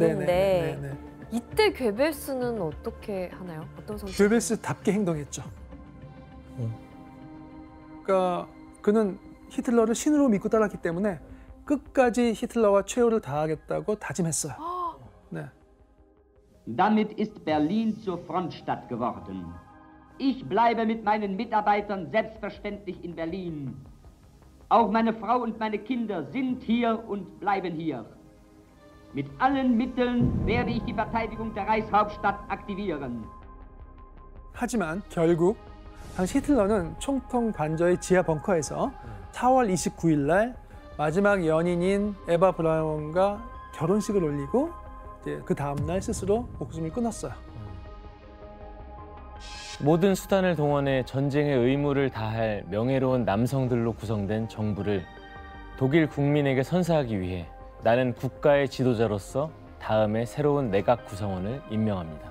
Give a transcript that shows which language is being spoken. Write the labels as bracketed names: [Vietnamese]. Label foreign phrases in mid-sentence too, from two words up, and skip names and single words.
[Korean] 네네네네. 이때 괴벨스는 어떻게 하나요? 어떤 선택? 괴벨스답게 행동했죠. 그러니까 그는 히틀러를 신으로 믿고 따랐기 때문에 끝까지 히틀러와 최후를 다하겠다고 다짐했어요. 네. [German] Damit ist Berlin zur Frontstadt geworden. Ich bleibe mit meinen Mitarbeitern selbstverständlich in Berlin. Auch meine Frau und meine Kinder sind hier und bleiben hier. Mit allen Mitteln werde ich die Verteidigung der Reichshauptstadt aktivieren. [Korean] 하지만 결국 당시 히틀러는 총통 관저의 지하 벙커에서 4월 29일 날 마지막 연인인 에바 브라운과 결혼식을 올리고 이제 그 다음 날 스스로 목숨을 끊었어요. 모든 수단을 동원해 전쟁의 의무를 다할 명예로운 남성들로 구성된 정부를 독일 국민에게 선사하기 위해 나는 국가의 지도자로서 다음에 새로운 내각 구성원을 임명합니다.